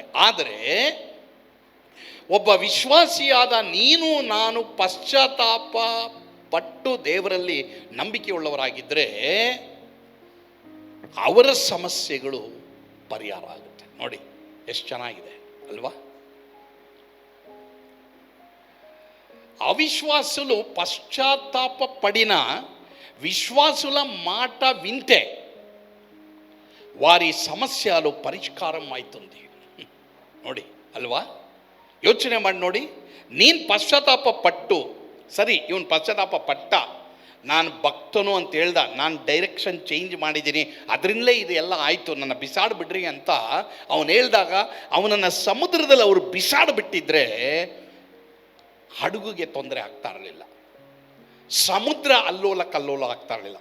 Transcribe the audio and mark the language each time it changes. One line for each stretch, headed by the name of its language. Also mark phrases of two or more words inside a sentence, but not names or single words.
Kannada: ಆದರೆ ಒಬ್ಬ ವಿಶ್ವಾಸಿಯಾದ ನೀನು ನಾನು ಪಶ್ಚಾತ್ತಾಪ ಪಟ್ಟು ದೇವರಲ್ಲಿ ನಂಬಿಕೆಯುಳ್ಳವರಾಗಿದ್ದರೆ ಅವರ ಸಮಸ್ಯೆಗಳು ಪರಿಹಾರ ಆಗುತ್ತೆ. ನೋಡಿ ಎಷ್ಟು ಚೆನ್ನಾಗಿದೆ ಅಲ್ವಾ?
Telugu: అవిశ్వాసులు పశ్చాత్తాప పడిన విశ్వాసుల మాట వింటే వారి సమస్యలు పరిష్కారం అవుతుంది.
Kannada: ನೋಡಿ ಅಲ್ವಾ? ಯೋಚನೆ ಮಾಡಿ ನೋಡಿ. ನೀನು ಪಶ್ಚಾತ್ತಾಪ ಪಟ್ಟು, ಸರಿ ಇವನು ಪಶ್ಚಾತ್ತಾಪ ಪಟ್ಟ, ನಾನು ಭಕ್ತನು ಅಂತ ಹೇಳ್ದ, ನಾನು
English: direction change
Kannada: ಮಾಡಿದ್ದೀನಿ, ಅದರಿಂದಲೇ ಇದು ಎಲ್ಲ ಆಯಿತು, ನನ್ನ ಬಿಸಾಡಿಬಿಡ್ರಿ ಅಂತ ಅವನು ಹೇಳಿದಾಗ ಅವನನ್ನು ಸಮುದ್ರದಲ್ಲಿ ಅವರು ಬಿಸಾಡಿಬಿಟ್ಟಿದ್ರೆ ಹಡಗುಗೆ ತೊಂದರೆ ಆಗ್ತಾ ಇರಲಿಲ್ಲ, ಸಮುದ್ರ ಅಲ್ಲೋಲ ಕಲ್ಲೋಲ ಆಗ್ತಾ ಇರಲಿಲ್ಲ.